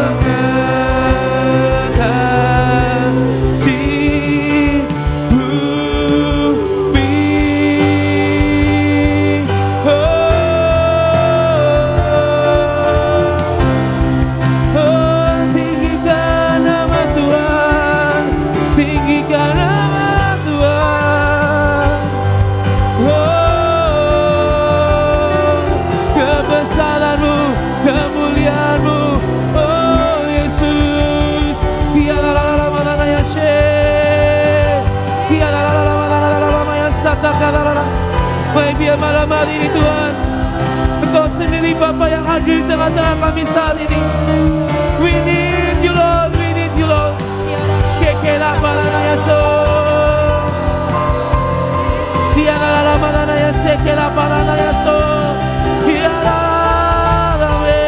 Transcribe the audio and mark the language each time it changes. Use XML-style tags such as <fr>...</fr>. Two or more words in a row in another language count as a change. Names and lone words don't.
<id>mengatasi bumi, oh tinggikan nama Tuhan, tinggikan nama Tuhan, oh kebesaran-Mu, kemuliaan-Mu, oh Yesus. Ya la la la la la ya she, ya la la la la la la la ya sata la la la. Mari biar malam hari ini Tuhan Engkau sendiri Bapa yang hadir di tengah-tengah kami saat ini.</id> <en>We need you Lord, we need you Lord. Kekela parana yaso. Tiara la manana ya sekela parana yaso. Tiara rame.</en>